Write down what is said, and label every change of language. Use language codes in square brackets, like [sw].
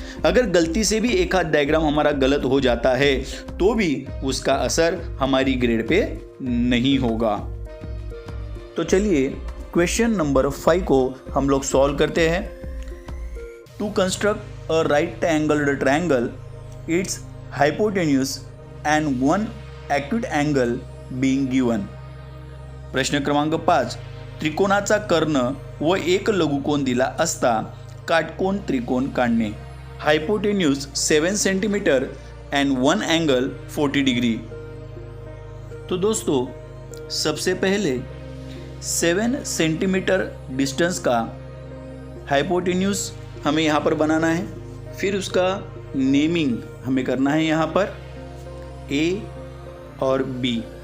[hi] अगर गलती से भी एक आध डायग्राम हमारा गलत हो जाता है तो भी उसका असर हमारी ग्रेड पे नहीं होगा। तो चलिए क्वेश्चन नंबर 5 को हम लोग सॉल्व करते हैं। [en] To construct a right angled triangle, its hypotenuse and one acute angle being given. [mr] प्रश्न क्रमांक 5, त्रिकोणाचा कर्ण व एक लघुकोन दिला असता काटकोन त्रिकोण काढणे। [en] Hypotenuse 7 centimetre and one angle 40 degree. [hi] तो दोस्तों सबसे पहले 7 सेंटीमीटर डिस्टेंस का हाइपोटेन्यूज हमें यहाँ पर बनाना है, फिर उसका नेमिंग हमें करना है यहाँ पर A और B।